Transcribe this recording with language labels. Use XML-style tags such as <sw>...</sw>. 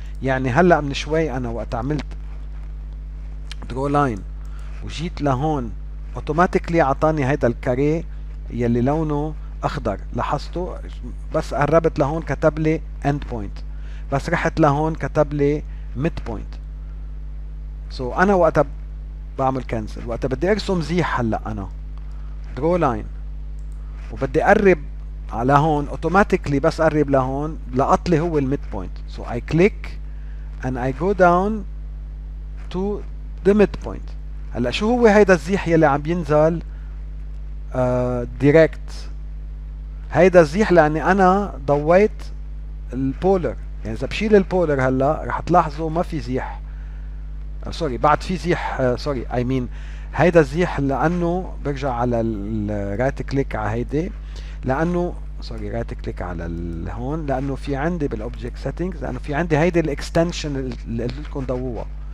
<ar>يعني هلا من شوي انا وقت عملت درو لاين وجيت لهون اوتوماتيكلي اعطاني هيدا الكاريه يلي لونه اخضر، لاحظتوا؟ بس قربت لهون كتب لي اند بوينت، بس رحت لهون كتب لي ميد بوينت. سو انا وقتها بعمل كنسل، وقتها بدي ارسم زيح هلا انا درو لاين وبدي اقرب على هون، اوتوماتيكلي بس قرب لهون لقط لي هو الميد بوينت.</ar> <en>So I click and I go down to the midpoint.</en> <ar>هلا شو هو هيدا الزيح يلي عم ينزل دايركت؟ هيدا الزيح لاني انا ضويت البولر. يعني اذا بشيل البولر هلا رح تلاحظوا ما في زيح. سوري بعد في زيح. سوري اي مين هيدا الزيح لانه برجع على الرايت كليك على هيدي، لانه سوري رايت كليك على هون، لانه في عندي بالاوبجكت سيتنجز، لانه في عندي هيدي الاكستنشن اللي قلت لكم ضووها.</ar>